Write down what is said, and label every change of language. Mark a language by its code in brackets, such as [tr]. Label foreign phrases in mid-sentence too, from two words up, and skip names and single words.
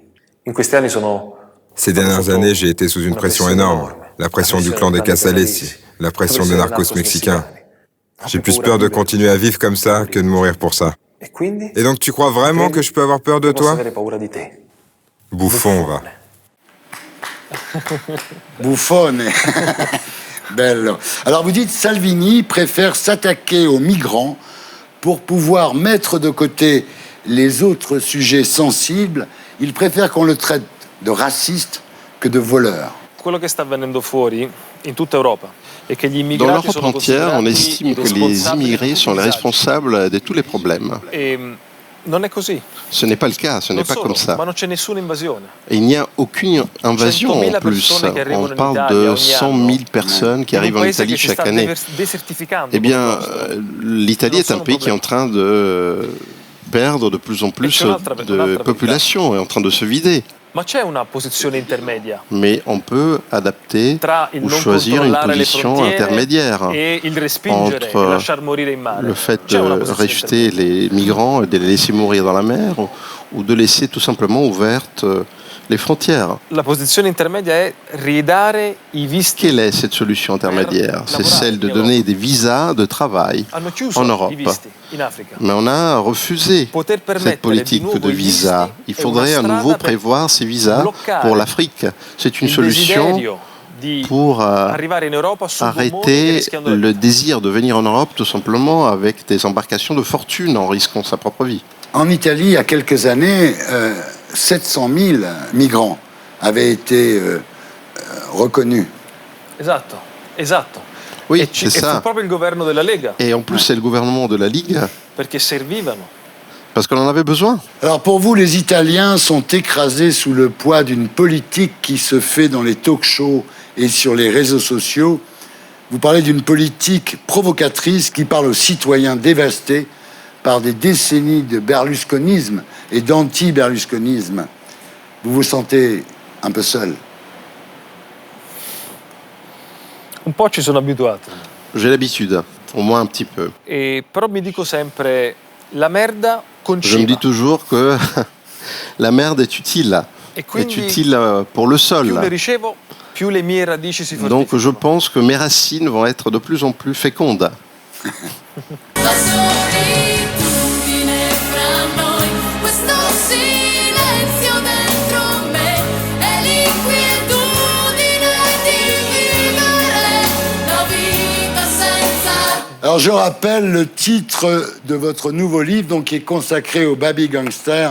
[fr] Ces dernières années, j'ai été sous une pression énorme. La pression du clan des Casalesi, la pression des narcos mexicains. J'ai plus peur de continuer à vivre comme ça que de mourir pour ça. Et donc, tu crois vraiment que je peux avoir peur de toi? Bouffon, va. [it] Buffone. Bello. [fr] Alors vous dites Salvini préfère s'attaquer aux migrants pour pouvoir mettre de côté les autres sujets sensibles. Il préfère qu'on le traite de raciste que de voleur. [it] Quello che sta avvenendo fuori in tutta Europa è che gli [fr] Dans [it] immigrati [fr] l'Europe [it] sono [fr] entière, on [it] considerati [fr] estime [it] i [fr] que les [it] responsabili [fr] immigrés sont les [it] dei disagi. [fr] responsables de tous les problèmes. [it] E non è così. [fr] Ce n'est pas le cas, ce n'est [it] Non [fr] pas [it] solo, [fr] comme ça. [it] ma non c'è nessuna invasione. [fr] Et il n'y a aucune invasion [it] 100.000 [fr] en plus. [it] persone che arrivano [fr] On [it] in [fr] parle [it] Italia [fr] de [it] ogni [fr] 100 [it] anno. [fr] 000 personnes qui [it] In un [fr] arrivent en [it] paese [fr] Italie [it] che si [fr] chaque [it] sta [fr] année. [it] desertificando. [fr] Eh bien, l'Italie [it] Non [fr] est un [it] sono [fr] pays qui est en train de perdre de plus en plus de population, est en train de se vider. [it] Ma c'è una posizione intermedia [fr] Mais on peut adapter [it] tra il [fr] ou [it] non [fr] choisir une [it] controllare le [fr] position [it] frontiere [fr] intermédiaire [it] e il respingere e [fr] entre [it] lasciar morire in mare. [fr] le fait [it] C'è una [fr] de [it] posizione [fr] rejeter les migrants et de les laisser mourir dans la mer, ou de laisser tout simplement ouverte les frontières. [it] La posizione intermedia è ridare i visti. [fr] Quelle est cette solution intermédiaire? C'est celle de donner des visas de travail en Europe. Mais on a refusé cette politique de visa. Il faudrait à nouveau prévoir ces visas pour l'Afrique. C'est une solution pour arrêter le désir de venir en Europe tout simplement avec des embarcations de fortune en risquant sa propre vie. En Italie, il y a quelques années, 700 000 migrants avaient été reconnus. [it] Esatto, esatto. [fr] Oui, c'est ça. [it] Fu proprio il governo della Lega. [fr] Et en plus, c'est le gouvernement de la Ligue. [it] Perché servivano. [fr] Parce qu'on en avait besoin. Alors pour vous, les Italiens sont écrasés sous le poids d'une politique qui se fait dans les talk-shows et sur les réseaux sociaux. Vous parlez d'une politique provocatrice qui parle aux citoyens dévastés par des décennies de berlusconisme et d'anti-berlusconisme. Vous vous sentez un peu seul? [it] Un po' ci sono abituato. [fr] J'ai l'habitude, au moins un petit peu. [it] Però mi dico sempre, la merda [fr] Je me dis toujours que la merde est utile. Est utile pour le sol. [it] Più le ricevo, più le mie radici si [fr] Donc je pense que mes racines vont être de plus en plus fécondes. Alors je rappelle le titre de votre nouveau livre, donc, qui est consacré au [en] baby gangster.